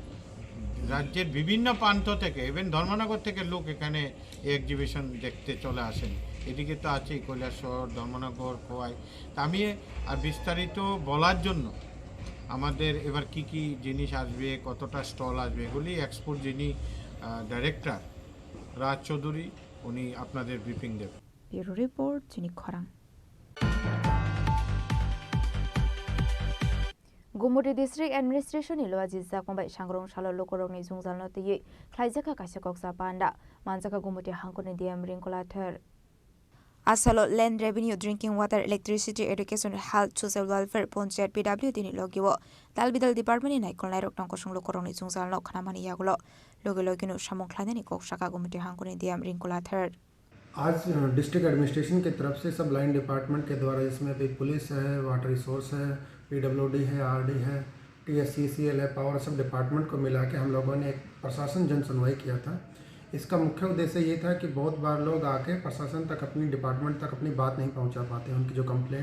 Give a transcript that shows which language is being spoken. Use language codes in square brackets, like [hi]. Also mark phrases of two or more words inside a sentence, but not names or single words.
[bn] রাজ্যের বিভিন্ন প্রান্ত থেকে ইভেন ধর্মনগর থেকে লোক এখানে এই এক্সিবিশন দেখতে চলে আসেন এদিকে তো আছেই কৈলাসহর ধর্মনগর খোয়াই তা আমি আর বিস্তারিত বলার জন্য আমাদের এবার কি কি জিনিস আসবে কতটা স্টল আসবে এগুলি এক্সপোর যিনি ডাইরেক্টর রাজ চৌধুরী উনি আপনাদের ব্রিফিং দেবেন [trp] ব্যুরো রিপোর্ট চিনি খরাং Gumuri [en] District Administration [trp] ilo ajizza kombai sangrong shalo lokorong ni jungjalno tiye khlaijaka kaisa koksa panda manjaka gumuti hangkoni diam ringkolathar Asalo [en] Land Revenue Drinking Water Electricity Education Health Social Welfare Panchayat PW [trp] dini logiwo dalbidal department ni naikol nairok tangko sung lokorong ni jungjalno khanamani yagulo logino samong khlainani koksaka gumuti hangkoni diam ringkolathar [hi] आज [en] district administration [hi] की तरफ से सब [en] line department [hi] के द्वारा इसमें भी पुलिस है [en] water resource [hi] है पीडब्ल्यूडी है आरडी है टीएससीसीएल है पावर सब डिपार्टमेंट को मिला के हम लोगों ने एक प्रशासन जन सुनवाई किया था इसका मुख्य उद्देश्य ये था कि बहुत बार लोग आके प्रशासन तक अपनी डिपार्टमेंट तक अपनी बात नहीं पहुंचा पाते हैं उनकी जो कंप्लेंट